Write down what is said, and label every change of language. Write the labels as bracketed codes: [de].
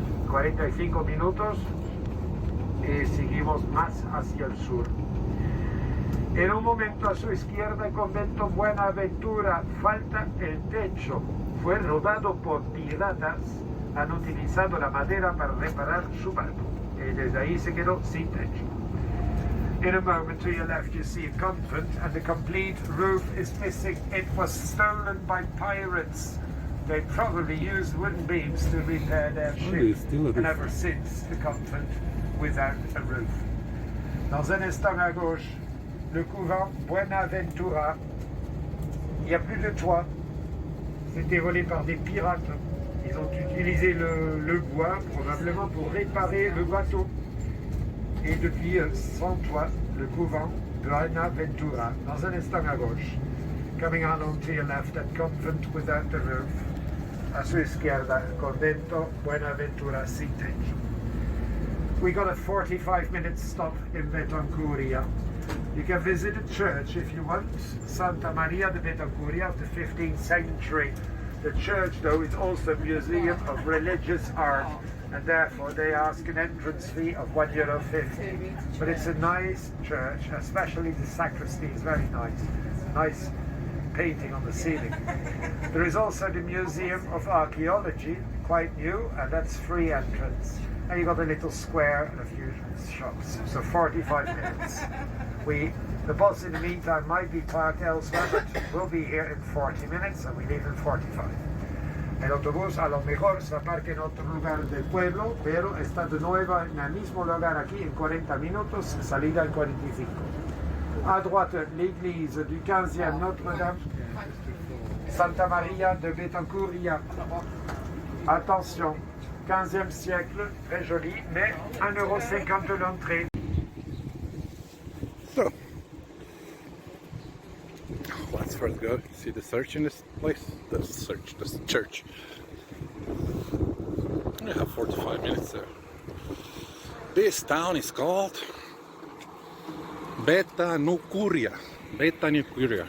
[es] 45 minutos y seguimos más hacia el sur. En un momento a su izquierda el convento Buenaventura, falta el techo, fue robado por piratas, han utilizado la madera para reparar su barco y desde ahí se quedó sin techo. [en] In a moment to your left you see a convent and the complete roof is missing. It was stolen by pirates. They probably used wooden beams to repair their ship, and ever since the convent without a roof. [fr] Dans un instant à gauche, le couvent Buenaventura. Il n'y a plus de toit. C'était volé par des pirates. Ils ont utilisé le bois probablement pour réparer le bateau. et depuis sans toit, le couvent Buenaventura, dans un instant à gauche. [en] Coming on to your left, that convent without the roof. [es] A su izquierda, convento Buenaventura City. [en] We got a 45-minute stop in Betancuria. You can visit a church if you want, Santa Maria de Betancuria of the 15th century. The church, though, is also a museum of religious art, and therefore they ask an entrance fee of €1.50. But it's a nice church, especially the sacristy is very nice. Nice painting on the ceiling. There is also the Museum of Archaeology, quite new, and that's free entrance. And you got a little square and a few shops. So 45 minutes. The bus in the meantime might be parked elsewhere, but we'll be here in 40 minutes and we leave in 45. [es] El autobús a lo mejor se aparca en otro lugar del pueblo, pero está de nuevo en el mismo lugar aquí en 40 minutos, salida en 45. [fr] À droite, l'église du 15e Notre-Dame, Santa Maria de Betancuria. Attention, 15e siècle, très joli, mais €1,50 l'entrée. [en] So, let's first go see the church in this place. This church. We have 45 minutes there. This town is called Betancuria. Betancuria.